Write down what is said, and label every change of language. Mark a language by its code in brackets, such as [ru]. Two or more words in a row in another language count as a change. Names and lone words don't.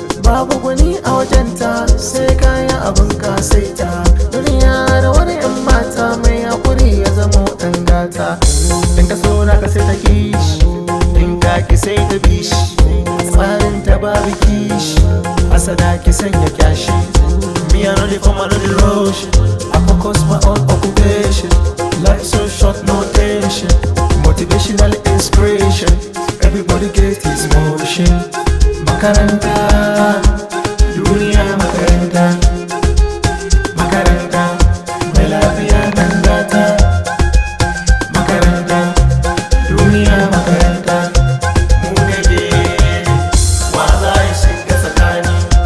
[ha] Babu gwani a wajenta, sai ka yi abin ka sai Duniya da wani yan mata mai hakuri ya zamo ɗan gata. In ka so naka sai ta ki shi, in ka ki sai ta bi shi. Tsarin ta babu kishi, hasada ki sanya kyashi. [pcm] Me I no dey come, I no dey rush. I focus my own occupation. Life so short, no tension. Motivational inspiration. Everybody get his motion. [ha] Makaranta, duniya makaranta. Makaranta, mai lafiya dan gata. Makaranta, duniya makaranta. Mu da ke, wa za ya shiga tsakani?